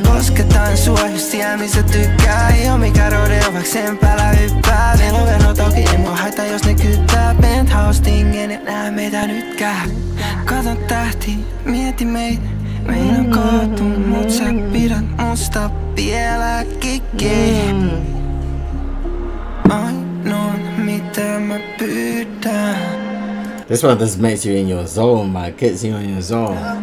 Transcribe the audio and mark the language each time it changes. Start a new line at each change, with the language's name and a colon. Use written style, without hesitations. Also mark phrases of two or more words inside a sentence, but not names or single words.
Finnish: Kosketaan sua just siellä missä tykkää. Ei oo mikä rodeo, vaik sen päällä hyppää. Meillä on vero toki, ei mua haita jos ne kyttää. Penthouse tingin, et nää meitä nytkää. Katon tähti, mieti meitä. Meidän kaatu, mut sä pidät musta vielä kikki.
English: This one just makes you in your zone, man. Gets you in your zone.